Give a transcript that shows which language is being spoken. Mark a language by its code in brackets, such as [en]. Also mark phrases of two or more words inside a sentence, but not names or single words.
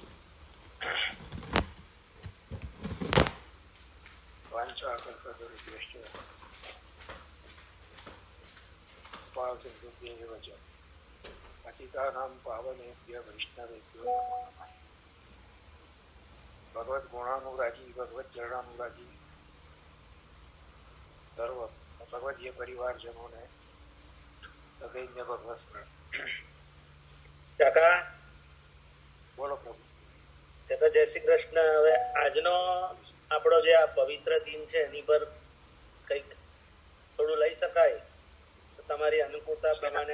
[sa] वाञ्छाकल्पतरुभ्यश्च कृपासिन्धुभ्येव च पतितानां पावनेभ्यः वैष्णवेभ्यो नमो नमः। [gu] ભગવદ્ગુણાનુરાગી ભગવચ્ચરણાનુરાગી સર્વ ભગવદીય परिवारजनोને સદૈન્ય ભગવત સ્મરણ. કાકા બોલો પ્રભુ. જય શ્રી કૃષ્ણ. હવે આજનો આપણો જે આ પવિત્ર દિન છે એની પર કઈક થોડું લઈ શકાય તો તમારી અનુકૂળતા પ્રમાણે.